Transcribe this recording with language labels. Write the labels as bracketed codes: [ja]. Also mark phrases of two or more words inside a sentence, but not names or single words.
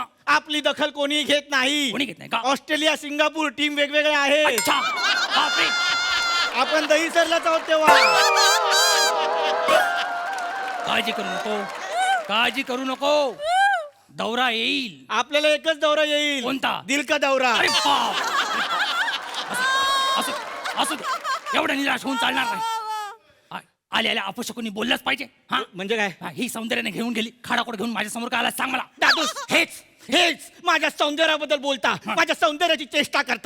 [mr] आपली दखल कोणी घेत नाही. कोणी घेत नाही का? ऑस्ट्रेलिया सिंगापूर टीम वेगवेगळे आहेत. अच्छा बापरे. आपण दहीसरलाच आहोत तेव्हा. काळजी करू नको, काळजी करू नको. दौरा येईल. आपल्याला एकच दौरा येईल. कोणता? [hi] दिल का दौरा. [mr] अरे बाप. असू असू दे. एवढं निराश होऊन चालणार नाही. आल्या आल्या अपशकुनी बोललाच पाहिजे. हा म्हणजे काय? हा, ही सौंदर्याने घेऊन गेली, खाडाकोड घेऊन माझ्या समोर का आला सांग मला. दादूस हेच हेच माझ्या सौंदर्याबद्दल बोलता, माझ्या सौंदर्याची चेष्टा करता.